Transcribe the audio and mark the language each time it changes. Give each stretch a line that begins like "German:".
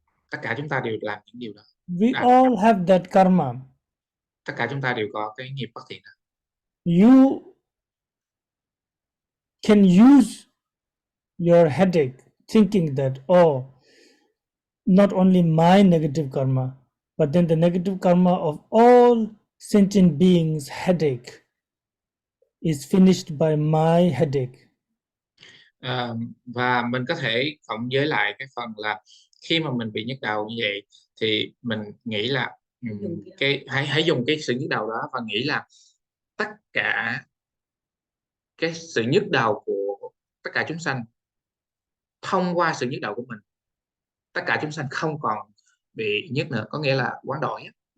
Vietnamese: Tất cả chúng ta đều làm những điều đó.
English: We all have that karma.
Vietnamese: Tất cả chúng ta đều có cái nghiệp bất thiện đó.
English: You can use your headache thinking that, oh, not only my negative karma, but then the negative karma of all sentient beings' headache is finished by my headache.
Vietnamese: Và mình có thể cộng với lại cái phần là khi mà mình bị nhức đầu như vậy thì mình nghĩ là hãy dùng cái sự nhức đầu đó và nghĩ là tất cả cái sự nhức đầu của tất cả chúng sanh, thông qua sự nhức đầu của mình, tất cả chúng sanh không còn bị nhức nữa, có nghĩa là quán đổi á.